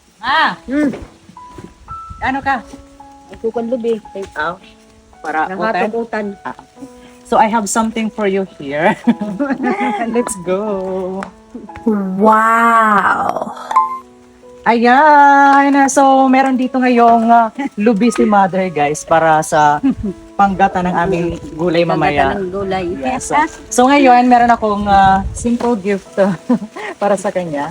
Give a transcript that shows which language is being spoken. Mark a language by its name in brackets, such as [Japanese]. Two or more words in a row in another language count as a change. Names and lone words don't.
[Filipino] Ano ka? Sukan lubi. Oh, para open. Nakatukutan. [English] So I have something for you here. Let's go. Wow! [Filipino] Ayan! So, meron dito ngayong lubi si Mother, guys, para sa panggata ng aming gulay mamaya. Ng gulay. [English] Yes. [Filipino] So, ngayon, meron akong [English] simple gift [Filipino] para sa kanya.